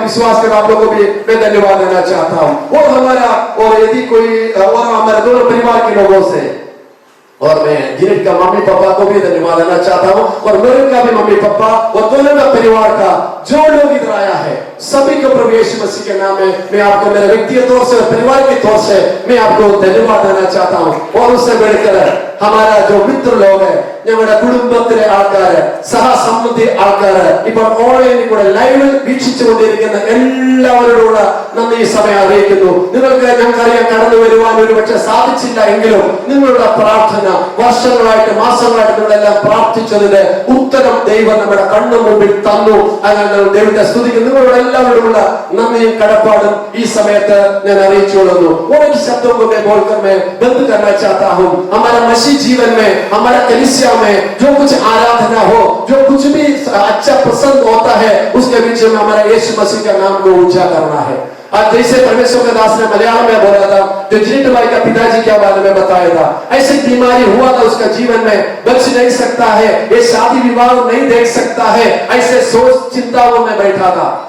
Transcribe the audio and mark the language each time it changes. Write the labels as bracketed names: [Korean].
[Hindi] विश्वास के आप लोगों को भी मैं धन्यवाद देना चाहता हूँ। और हमारा, और यदि कोई और हमारे दोनों परिवार के लोगों से, और मैं जिनेट का मम्मी पापा को भी धन्यवाद देना चाहता हूँ, और मेरे का भी मम्मी पापा और दोनों का परिवार का जो लोग इधर आया है सभी को प्रभु यीशु मसीह के नाम में मैं आपको मेरे व्यक्तिगत तौर से और परिवार के तौर से मैं आपको धन्यवाद देना चाहता हूँ। और उससे बढ़कर हमारा जो मित्र लोग है, [Malayalam] ഞങ്ങളുടെ കുടുംബത്തിലെ ആൾക്കാര്, സഹസംബന്ധി ആൾക്കാര്, ഇപ്പോൾ ഓൺലൈനിൽ കൂടെ ലൈവിൽ വീക്ഷിച്ചുകൊണ്ടിരിക്കുന്ന എല്ലാവരോടുള്ള നന്ദി ഈ സമയം അറിയിക്കുന്നു. നിങ്ങൾക്ക് ഞങ്ങൾക്കറിയാം കടന്നു വരുവാൻ ഒരു പക്ഷെ സാധിച്ചില്ല എങ്കിലും നിങ്ങളുടെ പ്രാർത്ഥന വർഷങ്ങളായിട്ട് മാസങ്ങളായിട്ട് നിങ്ങളെല്ലാം പ്രാർത്ഥിച്ചതിന്റെ ഉത്തരം ദൈവം നമ്മുടെ കണ്ണു മുമ്പിൽ തന്നു. അങ്ങനെ ദൈവത്തെ സ്തുതിക്കുന്നു. നിങ്ങളോട് എല്ലാവരോടുള്ള നന്ദിയും കടപ്പാടും ഈ സമയത്ത് ഞാൻ അറിയിച്ചുകൊള്ളുന്നു. [Hindi] और एक शब्दों को मैं बोलकर मैं बंद करना चाहता हूँ। हमारा मसीह जीवन में, हमारा कलीसिया में जो कुछ आराधना हो, जो कुछ भी अच्छा पसंद होता है, उसके बीच में हमारा यीशु मसीह का नाम को ऊंचा करना है। आज जैसे परमेश्वर के दास ने मलयालम में बोला था, जो जिनेट भाई का पिताजी के बारे में बताया था, ऐसी बीमारी हुआ था उसका जीवन में, बच नहीं सकता है, ये शादी विवाह नहीं देख सकता है, ऐसे सोच चिंताओं में बैठा था।